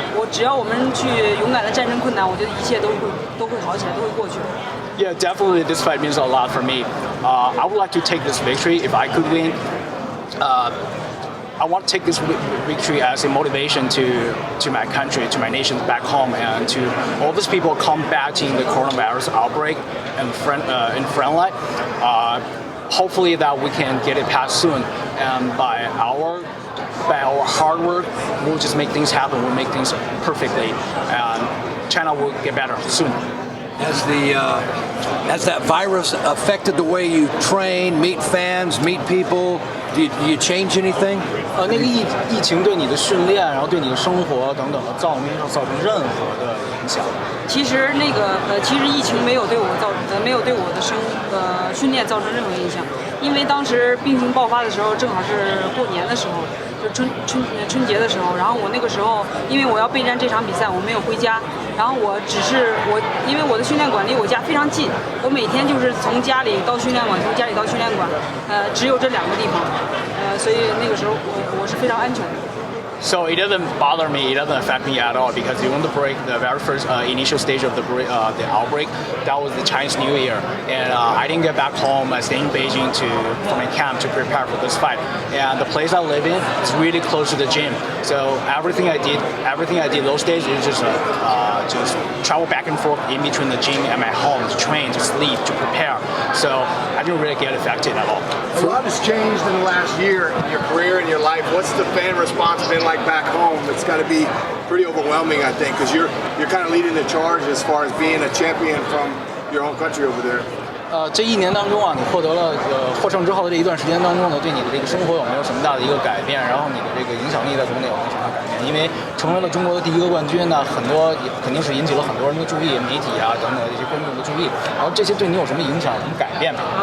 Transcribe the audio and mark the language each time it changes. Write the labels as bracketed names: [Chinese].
[Chinese] 只要我们去勇敢的战胜困难，我觉得一切都会好起来，都会过去。 [English] Yeah, definitely this fight means a lot for me. I would like to take this victory if I could win. I want to take this victory as a motivation to my country, to my nation back home, and to all these people combating the coronavirus outbreak in front line. Hopefully that we can get it passed soon, and by our hard work, we'll just make things happen. We'll make things perfectly, and China will get better soon. Has that virus affected the way you train, meet fans, meet people? Do you change anything? [Chinese] 那个疫情对你的训练，然后对你的生活等等的造成任何的影响？其实其实疫情没有对我的训练造成任何影响，因为当时病情爆发的时候正好是过年的时候，就春节的时候，然后我那个时候因为我要备战这场比赛，我没有回家，然后因为我的训练馆离我家非常近，我每天就是从家里到训练馆，从家里到训练馆，只有这2个地方，所以那个时候我是非常安全的。 [English] So it doesn't bother me, it doesn't affect me at all because during the break, the very first initial stage of the outbreak, that was the Chinese New Year, and I didn't get back home. I stayed in Beijing for my camp to prepare for this fight. And the place I live in is really close to the gym, so everything I did those days is just travel back and forth in between the gym and my home to train, to sleep, to prepare. So I didn't really get affected at all. A lot has changed in the last year in your career and your life. What's the fan response been like back home? It's got to be pretty overwhelming, I think, because you're kind of leading the charge as far as being a champion from your home country over there. [Chinese] 这1年当中啊，你获得了获胜之后的这一段时间当中呢，对你的这个生活有没有什么大的一个改变？然后你的这个影响力在国内有没有什么改变？因为成为了中国的第1个冠军呢，肯定是引起了很多人的注意，媒体啊等等的这些观众的注意。然后这些对你有什么影响、什么改变吗？